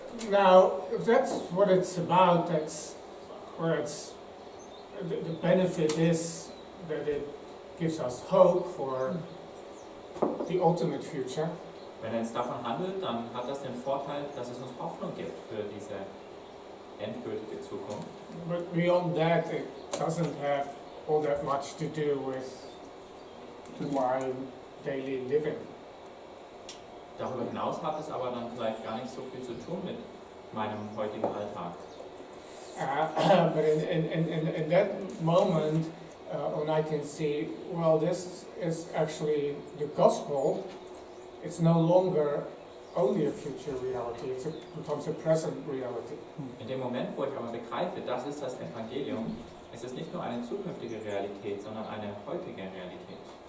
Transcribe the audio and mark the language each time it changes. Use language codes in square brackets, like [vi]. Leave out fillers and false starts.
[en] Now, if that's what it's about, that's where the benefit is that it gives us hope for the ultimate future. [de] Wenn es davon handelt, dann hat das den Vorteil, dass es uns Hoffnung gibt für diese endgültige Zukunft. [en] But beyond that, it doesn't have all that much to do with my daily living. [de] Darüber hinaus hat es aber dann vielleicht gar nicht so viel zu tun mit meinem heutigen Alltag. [en] But in that moment, when I can see, well, this is actually the gospel, it's no longer only a future reality, it becomes a present reality. [de] In dem Moment, wo ich aber begreife, das ist das Evangelium, es ist nicht nur eine zukünftige Realität, sondern eine heutige Realität.